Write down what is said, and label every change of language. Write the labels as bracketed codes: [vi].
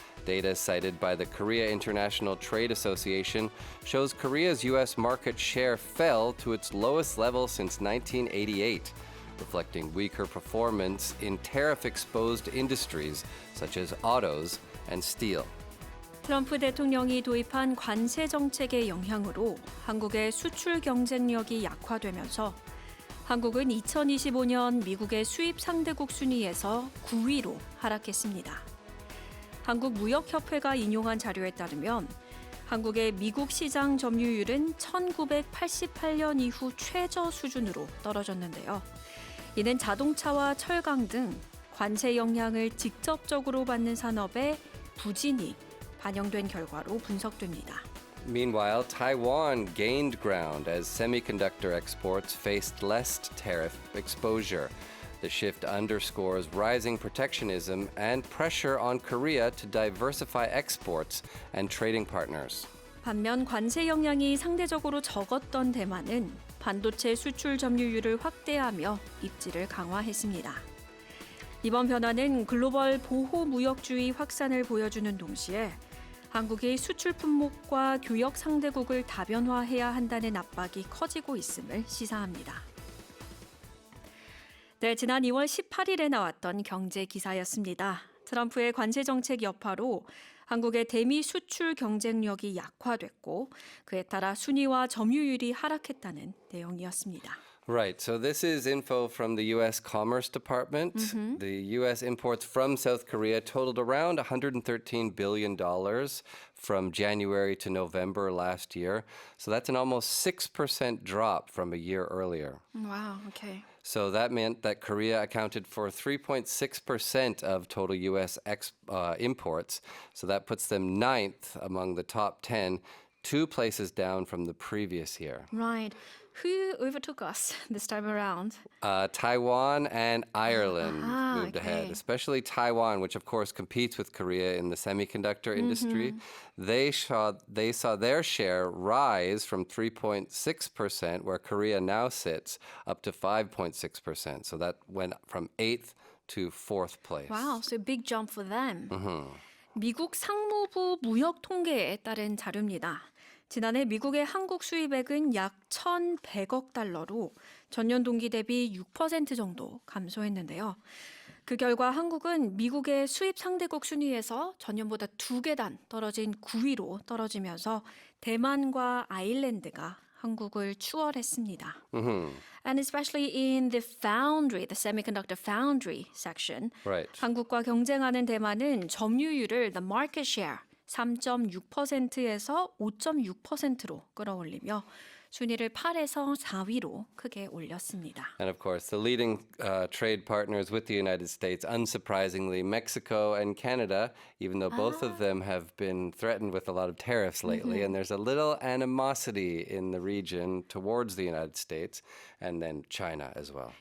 [en] Data cited by the Korea International Trade Association shows Korea's U.S. market share fell to its lowest level since 1988, reflecting weaker performance in tariff-exposed industries such as autos and steel. [ko] 트럼프 대통령이 도입한 관세 정책의 영향으로 한국의 수출 경쟁력이 약화되면서 한국은 2025년 미국의 수입 상대국 순위에서 9위로 하락했습니다. 한국무역협회가 인용한 자료에 따르면 한국의 미국 시장 점유율은 1988년 이후 최저 수준으로 떨어졌는데요. 이는 자동차와 철강 등 관세 영향을 직접적으로 받는 산업의 부진이 반영된 결과로 분석됩니다. [en] Meanwhile, Taiwan gained ground as semiconductor exports faced less tariff exposure. The shift underscores rising protectionism and pressure on Korea to diversify exports and trading partners. [ko] 반면 관세 영향이 상대적으로 적었던 대만은 반도체 수출 점유율을 확대하며 입지를 강화했습니다. 이번 변화는 글로벌 보호 무역주의 확산을 보여주는 동시에 한국이 수출 품목과 교역 상대국을 다변화해야 한다는 압박이 커지고 있음을 시사합니다. 네, 지난 2월 18일에 나왔던 경제 기사였습니다. 트럼프의 관세 정책 여파로 한국의 대미 수출 경쟁력이 약화됐고 그에 따라 순위와 점유율이 하락했다는 내용이었습니다. [en] Right. So this is info from the U.S. Commerce Department. The U.S. imports from South Korea totaled around $113 billion from January to November last year. So that's an almost 6% drop from a year earlier. Wow, okay. So that meant that Korea accounted for 3.6% of total U.S. imports. So that puts them 9th among the top 10, 2 places down from the previous year. Right. Who overtook us this time around? Taiwan and Ireland moved okay. ahead, especially Taiwan, which of course competes with Korea in the semiconductor industry. They saw their share rise from 3.6%, where Korea now sits, up to 5.6%. So that went from 8th to 4th place. Wow, so a big jump for them. [ko] 미국 상무부 무역 통계에 따른 자료입니다. 지난해 미국의 한국 수입액은 약 1,100억 달러로 전년 동기 대비 6% 정도 감소했는데요. 그 결과 한국은 미국의 수입 상대국 순위에서 전년보다 2계단 떨어진 9위로 떨어지면서 대만과 아일랜드가 한국을 추월했습니다. [en] And especially in the foundry, the semiconductor foundry section, Right. [ko] 한국과 경쟁하는 대만은 점유율을 [en] the market share [ko] 3.6%에서 5.6%로 끌어올리며 순위를 8에서 4위로 크게 올렸습니다. [en] And of course, the leading trade partners with the United States, unsurprisingly, Mexico and Canada, even though both of them have been threatened with a lot of tariffs lately, and there's a little animosity in the region towards the United States, and then China as well.